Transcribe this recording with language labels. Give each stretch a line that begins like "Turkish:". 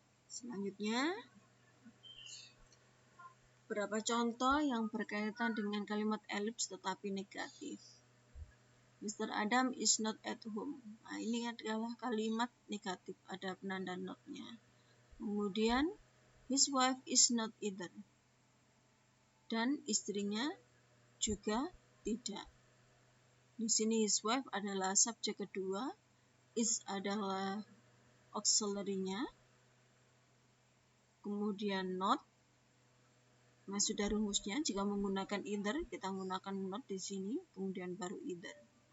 Indonesian: Selanjutnya, beberapa contoh yang berkaitan dengan kalimat ellipse tetapi negatif. Mr.
English: Adam is not at home.
Indonesian: Nah, ini adalah kalimat negatif, ada penanda not-nya. Kemudian,
English: his wife is not either.
Indonesian: Dan istrinya juga tidak. Di sini his wife adalah subjek kedua, is adalah auxiliary-nya, kemudian not. Nah, sudah rumusnya, jika menggunakan either, kita menggunakan not di sini, kemudian baru either.